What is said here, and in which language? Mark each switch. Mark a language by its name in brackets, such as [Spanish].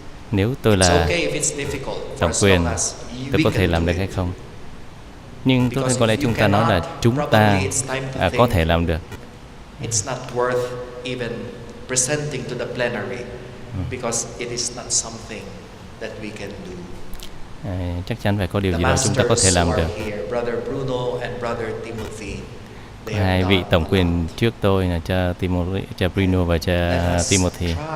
[Vietnamese] Nếu tôi là Tổng Quyền, tôi có thể làm được hay không? Nhưng tốt hơn có lẽ chúng ta nói là chúng ta có thể làm được. [English] It's not worth even presenting to the plenary because it is not something that we can do. [Vietnamese] Chắc chắn phải có điều gì đó chúng ta có thể làm được. Hai vị Tổng Quyền trước tôi là cha Bruno và cha Timothy.